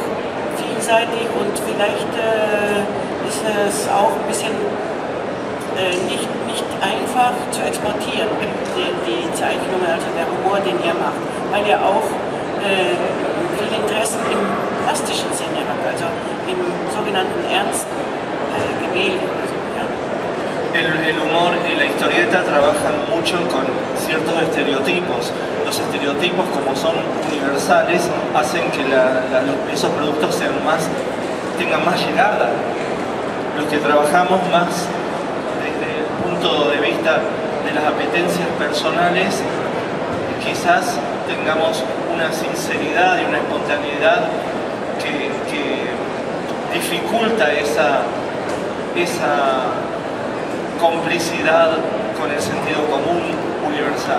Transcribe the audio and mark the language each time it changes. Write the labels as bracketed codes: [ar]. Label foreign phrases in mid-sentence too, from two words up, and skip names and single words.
[de] vielseitig und vielleicht ist es auch ein bisschen nicht einfach zu exportieren, die Zeichnungen, also der Humor, den ihr macht, weil ihr auch viel Interesse im plastischen Sinne habt, also im sogenannten ernsten Gemälde. Also, ja. [es] El humor y la historieta trabajan mucho con ciertos estereotipos. Los estereotipos, como son universales, hacen que esos productos tengan más llegada. Los que trabajamos más desde el punto de vista de las apetencias personales, quizás tengamos una sinceridad y una espontaneidad que dificulta esa complicidad con el sentido común universal.